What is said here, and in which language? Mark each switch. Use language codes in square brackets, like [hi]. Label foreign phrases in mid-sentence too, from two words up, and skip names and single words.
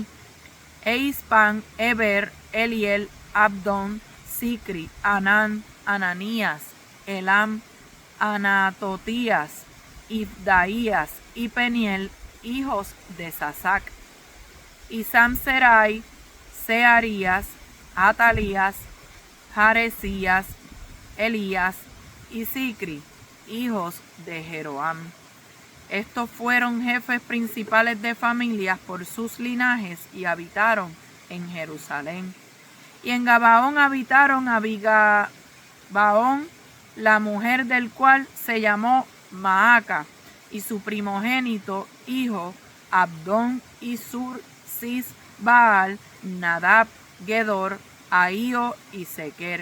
[es] E Ispan, Eber, Eliel, Abdón, Sicri, Anán, Ananías, Elam, Anatotías, Ibdaías y Peniel, hijos de Sasac. Y Samserai, Searías, Atalías, Jaresías, Elías y Sicri, hijos de Jeroam. Estos fueron jefes principales de familias por sus linajes y habitaron en Jerusalén. Y en Gabaón habitaron a Bigabaón, la mujer del cual se llamó Maaca, y su primogénito hijo Abdón y Sur, Cis, Baal, Nadab, Gedor, Ahío y Sequer.